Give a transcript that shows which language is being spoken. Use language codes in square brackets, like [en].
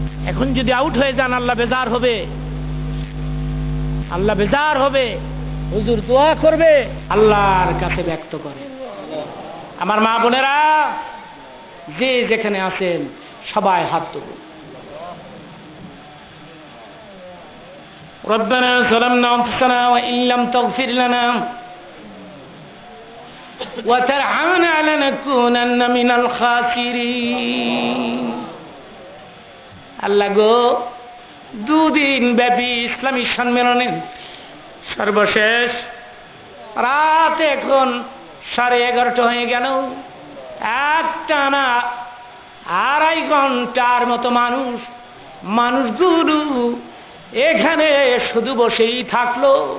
[bn] এখন যদি আউট হয়ে যান আল্লাহ বেজার হবে, আল্লাহ বেজার হবে। হুজুর দোয়া করবে, আল্লাহর কাছে ব্যক্ত করে। আমার মা বোনেরা, যে যেখানে আছেন সবাই হাত তুলুন। [ar] ربنا ظلمنا أنفسنا وإن لم تغفر لنا وترحمنا لنكونن من الخاسرين। [bn] আল্লাহ গো, 2 দিন ব্যাপী ইসলামী সম্মেলনের সর্বশেষ রাত এখন 11:30 হয়ে গেল। একটানা 2.5 ঘন্টার মতো মানুষগুলো এখানে শুধু বসেই থাকলো।